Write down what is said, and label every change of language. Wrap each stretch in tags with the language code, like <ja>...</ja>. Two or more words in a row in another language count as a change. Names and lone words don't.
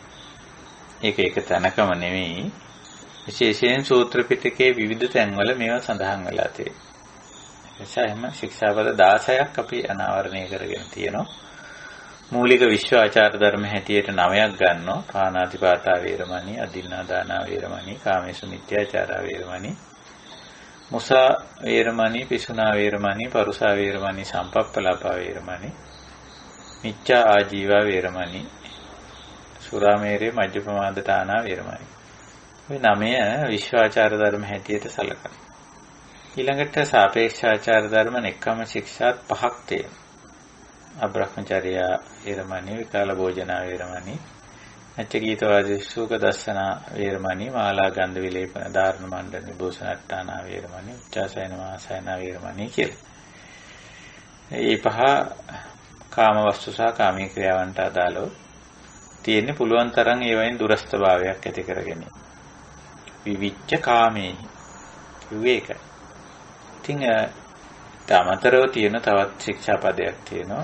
<si>ඒක එක තැනකම නෙවෙයි. විශේෂයෙන් සූත්‍ර පිටකයේ විවිධ තැන්වල මේවා සඳහන් වෙලා තියෙනවා. එසේම ශික්ෂාපද 16ක් අපි අනාවරණය කරගෙන තියෙනවා. මූලික විශ්වාචාර ධර්ම හැටියට 9ක් ගන්නවා.</si> <pi>පාණාතිපාතා වේරමණී, අදින්නාදානා වේරමණී, කාමේසු මිත්‍යාචාරා වේරමණී, මුසා වේරමණී, පිසුනා වේරමණී, පරුසා වේරමණී, සම්පප්පලාපා වේරමණී, මිච්ඡා ආජීවා වේරමණී, සුරාමේරේ මජ්ජපමාදතානා වේරමණී.</pi> <si>මේ 9 විශ්වාචාර ධර්ම හැටියට සැලකනවා. ඊළඟට සාපේක්ෂාචාර ධර්ම නෙක්ඛම්ම ශික්ෂාත් 5ක් තියෙනවා.</si> <pi>අබ්‍රහ්මචර්යා වේරමණී, විකාල භෝජනා වේරමණී, අච්චගීතවාදී සූක දස්සනා වේරමණී, මාලා ගන්ධ විලේපන ධාරණ මණ්ඩන විභූෂණට්ටානා වේරමණී, උච්චාසයන වාසයනා වේරමණී කියලා.</pi> <si>මේ 5 කාම වස්තු සහ කාමී ක්‍රියාවන්ට අදාළව තියෙන්නේ. පුළුවන් තරම් ඒවයින් දුරස්ත භාවයක් ඇති කරගෙන</si> <pi>විවිච්ඡ කාමේ</pi> <si>කිව්වේ ඒකයි. ඉතින් තමතරව තියෙන තවත් ශික්ෂා පදයක් තියෙනවා.</si>